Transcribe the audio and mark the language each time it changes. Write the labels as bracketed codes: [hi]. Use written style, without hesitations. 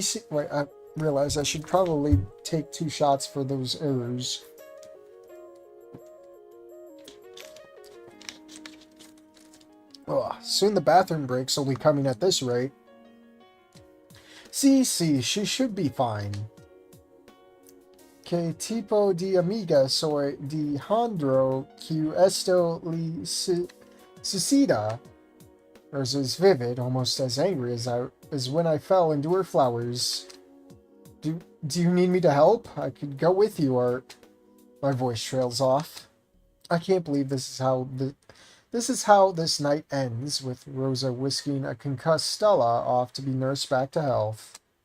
[en] Wait, I realize I should probably take 2 shots for those errors. Ugh, soon the bathroom breaks will be coming at this rate. Sí, she should be fine. [es] ¿Qué tipo de amiga soy Alejandro que esto le suceda? [en] Rosa is vivid, almost as angry as when I fell into her flowers. Do you need me to help? I could go with you, or my voice trails off. I can't believe this is how this night ends, with Rosa whisking a concussed Stella off to be nursed back to health.